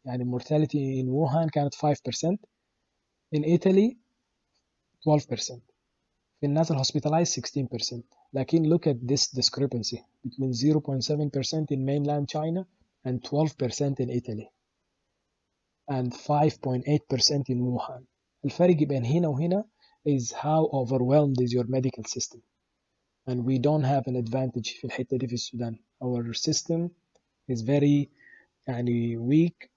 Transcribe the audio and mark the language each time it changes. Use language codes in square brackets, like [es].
[en] يعني mortality in Wuhan كانت 5%. In Italy 12%. [ar] في الناس hospitalized 16%. [en] لكن look at this discrepancy between 0.7% in mainland China and 12% in Italy and 5.8% in Wuhan. [ar] الفرق بين هنا وهنا [en] is how overwhelmed is your medical system. And we don't have an advantage [ar] في الحتة دي في السودان. [en] Our system is very يعني weak.